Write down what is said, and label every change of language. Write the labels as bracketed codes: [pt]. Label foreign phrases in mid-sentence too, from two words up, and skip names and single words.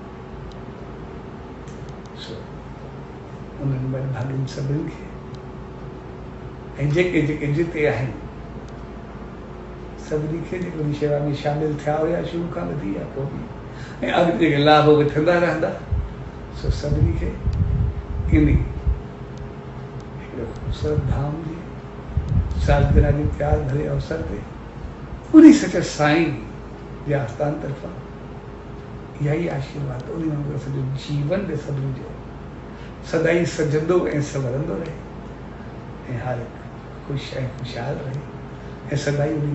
[sd] उन्हनि वॾे भाॻियुनि सभिनी खे ऐं जेके जेके जिते आहिनि सभिनी खे जेके उन शेवा में शामिल थिया हुया शुरू खां वधी या पोइ बि ऐं अॻिते जेके लाभ वठंदा रहंदा सो सभिनी खे इन हिकिड़ो ख़ूबसूरत धाम जी सालगिरह जे प्यार भरे अवसर ते उन सच्चे साईं जे आस्थान तरफ़ां इहा ई आशीर्वाद उन वांगुरु सॼो जीवन बि सभिनी जो सदाई सजंदो ऐं संवरंदो रहे ऐं हर ख़ुशि ऐं ख़ुशहाल रहे ऐं सदाई उन